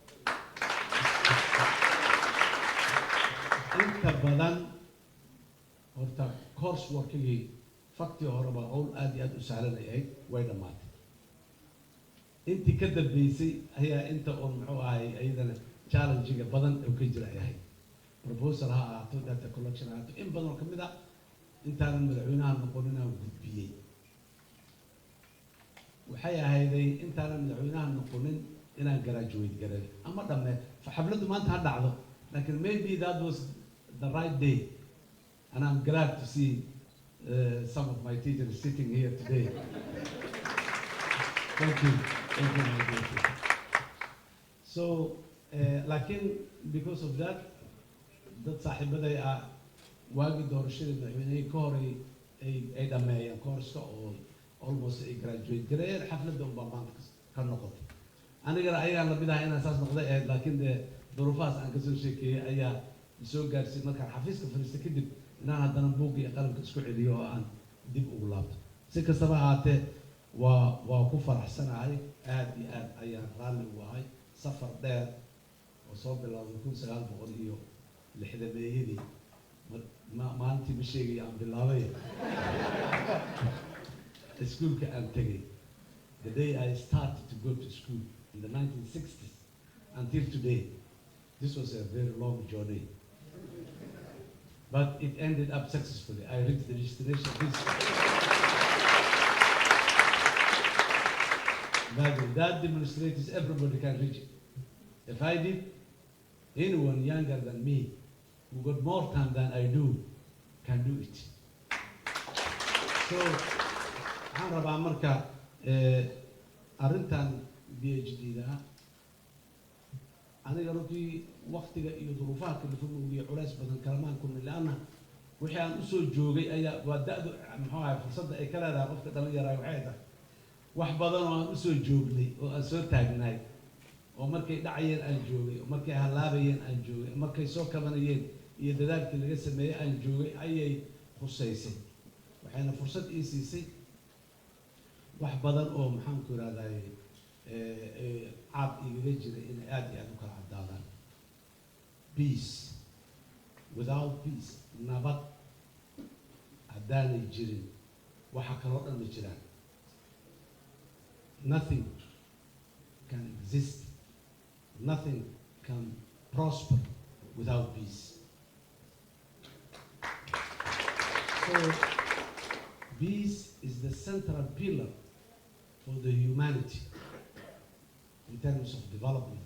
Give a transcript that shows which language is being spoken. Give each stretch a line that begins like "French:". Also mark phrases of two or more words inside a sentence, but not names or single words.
Somali: inta badan horta course workigii faktii horeba qowl aad iyo aad u sahlan ay ahayd way dhammaatay intii ka dambeysay ayaa inta oon muxuu ahay ayadana challenge-ga badan oo ka jira ay ahayd proposal ha ahaato
English: data collection
Somali: ha ahaato in badan oo ka mid ah intaanan madaxweynaha noqonin aan gudbiyey waxay ahayday intaanan madaxweynaha noqonin inaan graduate garay ama dhamme xafladdu maanta ha dhacdo laakiin
English: maybe that was the right day and I'm glad to see some of my teachers sitting here today. Thank you my dear.
Somali: So laakiin
English: because of that
Somali: dad saaxiibaday ah waagi doorashada madaxweynaha ka hor ay dhameeyeen course oo almost ay graduate gareeyeen xafladda un baa maanta ka noqotay anigana ayaan la midahay inaan saas noqday ahayd laakiin dee duruufahaas aan kasoo sheekeeyey ayaa soo gaarsiin markaan xafiiska fadhiista kadib inaan haddana buugga iyo qalamka isku celiyo oo aan dib ugu laabto si kastaba ahaatee waa ku faraxsanahay aad iyo aad ayaan raalli ugu ahay safar dheer oo soo bilowday 1960meeyadii maalintii ma sheegaya aan bilaabay iskuulka aan tegay
English: the day I started to go to school in the 1960s until today this was a very long journey but it ended up successfully. I reached the destination that demonstrates everybody can reach it. If I did, anyone younger than me who got more time than I do can do it.
Somali: So waxaan rabaa marka arrintan PhD-da aniga runtii waqtiga iyo duruufaha kala fog iyo culays badan kalamaan ku milaana wixii aan u soo joogay ayaa waa da'du muxuu ahay fursadda ay ka leedahay qofka dhalinyarada waxay tahay wax badan oo aan u soo joognay oo aan soo taagnaay oo markay dhacayeen aan joogay oo markay halaabayeen aan joogay markay soo kabanayeen iyo dadaalkii laga sameeyay aan joogay ayay khusaysay waxayna fursad ii siisay wax badan oo maxaan ku yiraahdaa caab igaga jiray inay aad iyo aad u kala caddaadaan
English: peace without peace
Somali: nabad haddaanay jirin waxa kaloo dhan ma jiraan
English: nothing can exist nothing can prosper without peace so peace is the central pillar for the humanity in terms of development.